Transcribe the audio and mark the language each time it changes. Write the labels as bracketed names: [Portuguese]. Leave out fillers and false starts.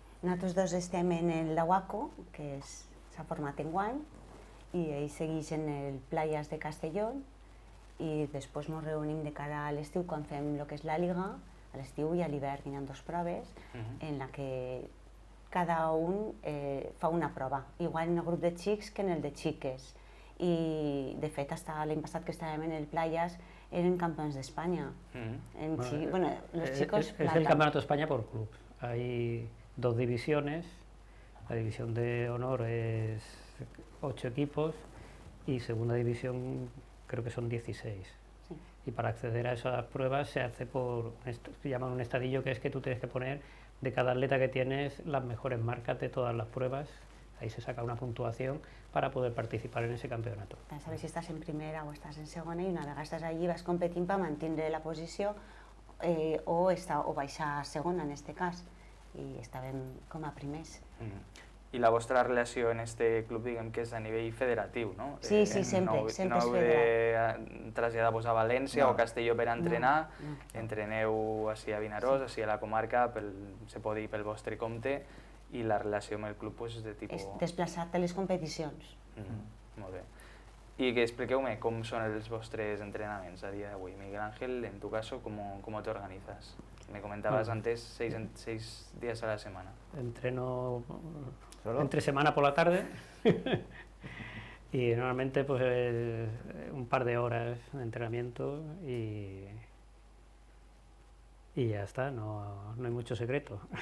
[Catalan] Nosaltres dos estem en el Dawaco, que s'ha format enguany, i ell segueix en el Playas de Castelló, i després ens reunim de cara a l'estiu quan fem el que és la Liga, a l'estiu i a l'hivern hi ha dues proves, en la que cada un fa una prova, igual en el grup de xics que en el de xiques. I de fet, fins l'any passat que estàvem en el Playas, eren [Spanish] campeones de España. Los chicos es el Campeonato de España por club. Hay dos divisiones. La división de honor es 8 equipos y segunda división creo que son 16. Sí. Y para acceder a esas pruebas se hace por, se llama un estadillo, que es que tú tienes que poner de cada atleta que tienes las mejores marcas de todas las pruebas. Ahí se saca una puntuación para poder participar en ese campeonato. Para saber si [Catalan] estàs en primera o estàs en segona, i una vegada estàs allí vas competint per mantenir la posició o baixar a segona en aquest cas, i estàvem com a primers. I la vostra relació en este club, diguem que és a nivell federatiu, no? Sí, sempre és federat. No heu de traslladar-vos a València o a Castelló per entrenar, entreneu així a Vinaròs, així a la comarca, se pot dir pel vostre compte, i la relació amb el club és de tipus... És desplaçat a les competicions. Molt bé. I que expliqueu-me com són els vostres entrenaments a dia d'avui. [Spanish] Miguel Ángel, en tu caso, ¿cómo te organizas? Me comentabas antes 6 días a la semana. Entreno ¿Solo? entre semana por la tarde y normalmente pues un par de horas de entrenamiento y ya está, no hay mucho secreto.